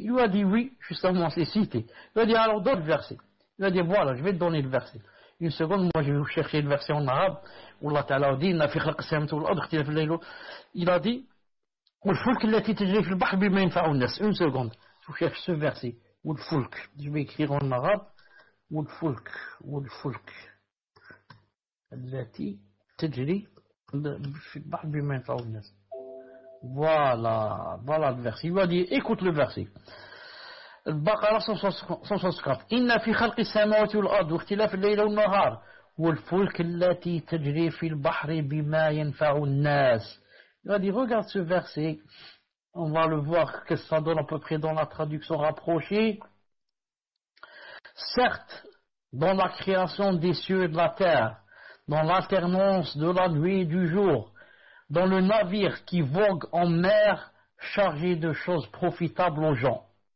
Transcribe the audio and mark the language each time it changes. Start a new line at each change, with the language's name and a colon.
French: Il lui a dit oui, justement c'est cité. Il a dit alors donne le verset. Il a dit voilà, je vais te donner le verset. Une seconde, moi je vais vous chercher le verset en arabe, où Allah Ta'ala a dit, il a dit, une seconde, je vous cherche ce verset.
Arabic: والفلك
French: je vais écrire en arabe
Arabic: والفلك التي تجري في البحر بما ينفع الناس.
French: Voilà le verset. Il va dire écoute le verset.
Arabic: البقرة 164 إن في خلق السماوات والأرض واختلاف الليل والنهار والفلك التي تجري في البحر بما ينفع الناس.
French: Il va dire regarde ce verset. On va le voir que ça donne à peu près dans la traduction rapprochée. Certes, dans la création des cieux et de la terre, dans l'alternance de la nuit et du jour, dans le navire qui vogue en mer chargé de choses profitables aux gens.